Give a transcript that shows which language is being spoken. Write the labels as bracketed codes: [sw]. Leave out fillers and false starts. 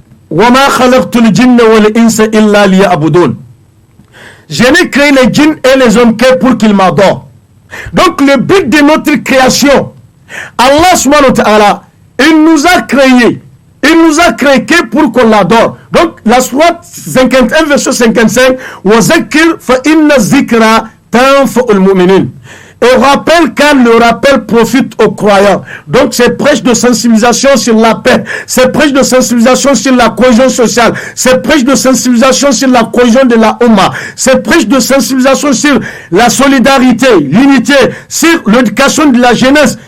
[ar] وَمَا خَلَقْتُ الْجِنَّ وَالْإِنسَ إِلَّا لِيَعْبُدُونَ. [fr] Je n'ai créé les djinns et les hommes que pour qu'ils m'adorent. Donc le but de notre création, Allah subhanahu wa ta'ala, il nous a créé. Il nous a créé que pour qu'on l'adore. Donc, la sourate 51, verset 55, [ar] وَذَكِّرْ فَإِنَّ الذِّكْرَ تَنْفَعُ الْمُؤْمِنِينَ. [fr] Et rappelle car le rappel profite aux croyants. Donc, c'est prêche de sensibilisation sur la paix. C'est prêche de sensibilisation sur la cohésion sociale. C'est prêche de sensibilisation sur la cohésion de la Oumma. C'est prêche de sensibilisation sur la solidarité, l'unité, sur l'éducation de la jeunesse.